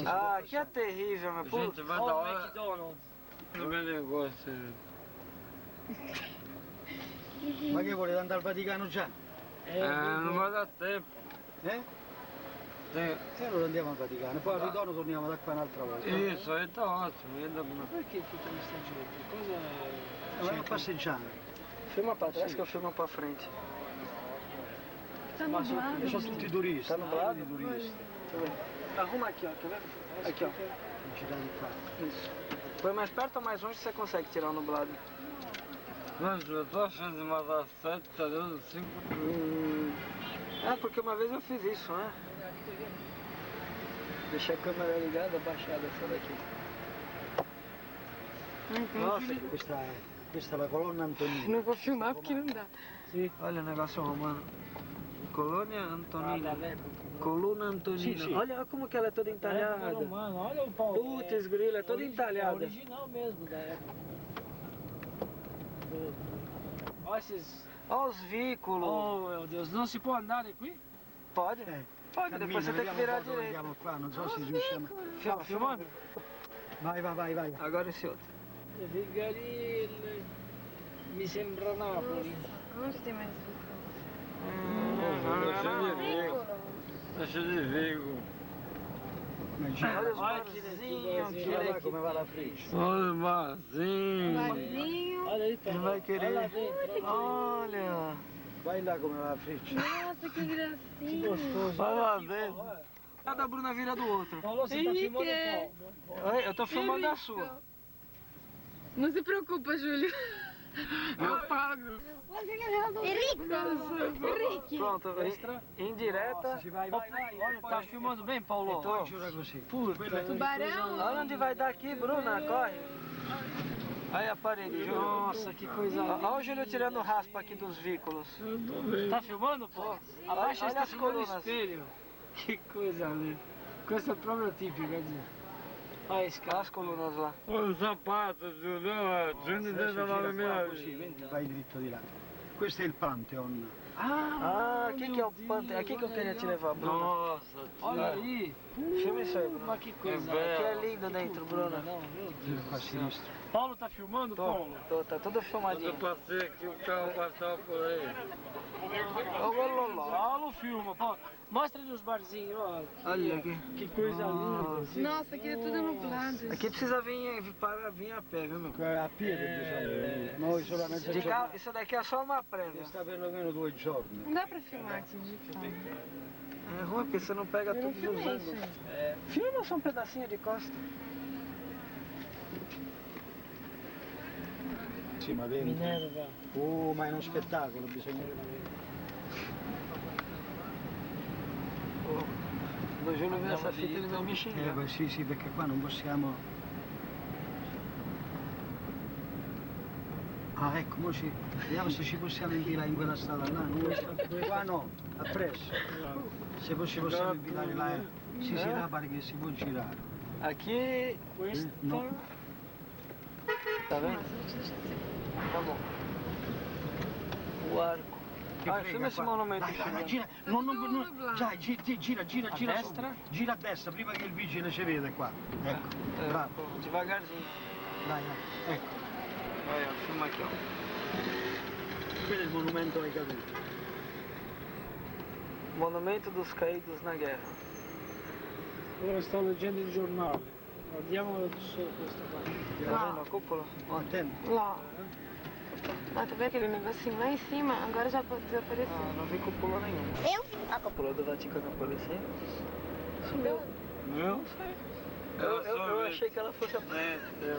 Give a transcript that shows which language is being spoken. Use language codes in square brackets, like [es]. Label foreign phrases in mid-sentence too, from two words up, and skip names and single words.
[pt] Ah, aqui é terrível, meu puto. Gente, vai dar Olha o hora McDonald's. do meu negócio. [it] Ma che volete andare al Vaticano già? [pt] Não vai dar tempo. Eh? Tem... [it] E allora andiamo al Vaticano, poi al ritorno torniamo da qua un'altra volta. [pt] Isso aí tá ótimo. Ainda... [it] Ma perché tutta questa gente? Cosa... Andiamo passeggiando. [pt] Filma pra trás que eu filmo pra frente. Tá nublado. [it] E sono tutti turisti. [pt] Tá nublado? [it] Turisti. [pt] Deixa eu ver. Arruma aqui, ó, quer ver? Aqui, ó. [it] Girati qua. [pt] Isso. Põe mais perto ou mais longe você consegue tirar o nublado. Mas eu tô achando de matar 7, tá dando 5. É, porque uma vez eu fiz isso, né? Deixei a câmera ligada, baixada essa daqui. Nossa, [it] questa è la colonna Antonina. [pt] Não vou filmar porque não dá. Olha o negócio romano. Colônia Antonina. [it] dall'epoca. [pt] Coluna Antonina. [it] Sì, sì. [pt] Olha como que ela é toda entalhada. Romano, olha o Paulo. Putz, grilo, é toda entalhada. Original mesmo da época. Olha esses... Olha os vículos. Oh meu Deus, não se pode andar qui? Pode? Pode, depois você tem que virar à direita. [it] Andiamo qua, non so se riusciamo. [pt] Filma, filma. Vai. Agora esse outro. [it] Vigarille. Mi sembra Napoli. [pt] Onde tem mais Tá cheio de Vigo. Olha os Olha que barzinhos. [it] Guarda là come va la freccia. [pt] Olha o barzinho. barzinho? Olha aí, Paulo. Ele vai querer. Olha lá dentro. Olha. [it] Vai là come va la freccia. [pt] Nossa, que gracinha. Gostoso. Olha lá dentro. Cada Bruna vira do outro. Paulo, você tá filmando o Paulo? Oi, eu tô filmando a sua. Não se preocupa, Júlio. Eu pago. Henrique. Pronto, indireta. Vai. Olha, tá filmando bem, Paulo? [it] Poi giura così. [pt] Puta, Tubarão. Olha onde vai dar aqui, Bruna, corre. Aí a parede, Júlio. Nossa, que coisa Olha o Júlio tirando raspa aqui dos vículos. Tá filmando, pô? Abaixa Olha esse as filmando no colunas. espelho. Que coisa linda. Coisa própria típica, quer dizer. Olha esse Olha cara. as colunas lá. Olha os sapatos, Giulio. [it] Adesso gira qua 119.000. così, vedi, vai dritto di là. Questo è il Pantheon. [pt] Ah, aqui que é o Pantheon. Aqui que eu queria te levar, Bruna. Nossa, Olha aí. Filma isso aí, Bruno. [it] Ma che coisa. [pt] Que é lindo dentro, Bruno. Não, meu Deus [it] Qua a [pt] do céu. [it] sinistra. [pt] Paulo tá filmando, Paulo? Tá tudo filmadinho. Quando eu passei aqui, o carro passava por aí. Paulo filma, Paulo. Mostra ali os barzinhos, ó. Olha aqui. Que coisa linda. assim. Nossa, aqui é tudo nublado. Aqui precisa vir a pé, viu, meu? [it] A piede diciamo, noi solamente [pt] De carro, isso daqui é só uma prévia. [it] sta perlomeno 2 giorni. [pt] Não dá pra filmar aqui de carro. É ruim porque você não pega Eu não todos os filmei isso ângulos. aí. Filma só um pedacinho de costa. [it] Sì, ma vedi. Minerva. Oh, ma è uno spettacolo, bisogna vedere. [pt] O Júlio viu essa fita e ele vai me xingar. [it] Beh, sì, sì, perché qua non possiamo... Ah, ecco, mo vediamo se ci possiamo infilare in quella strada là. Qua no, appresso. Se poi ci possiamo infilare là, sì, sì, là pare che si può girare. [pt] Aqui, [it] No. [pt] tá vendo? Tá bom. O arco. [it] Che Ah, frega, [pt] filma esse [it] qua. [pt] monumento [it] Dai, dai, [pt] chileno. [it] gira, dai, gira, destra? sopra. Gira a destra, prima che il vigile ci vede qua. Ecco, bravo. [pt] Devagarzinho. [it] Dai, dai, ecco. [pt] Olha, filma aqui, ó. [it] Quello è il monumento ai caduti. [pt] Monumento dos caídos na guerra. [it] Ora sto leggendo il giornale. Guardiamo solo questa parte. [pt] Tá vendo a cúpula? [it] Oh, attento. [pt] Lá. Ah, tá vendo aquele negocinho lá em cima? Agora já pode desaparecer. Ah, não vi cúpula nenhuma. Eu vi. A cúpula do Vaticano apareceu? Sumiu. Não sei. Eu achei que ela fosse aparecer.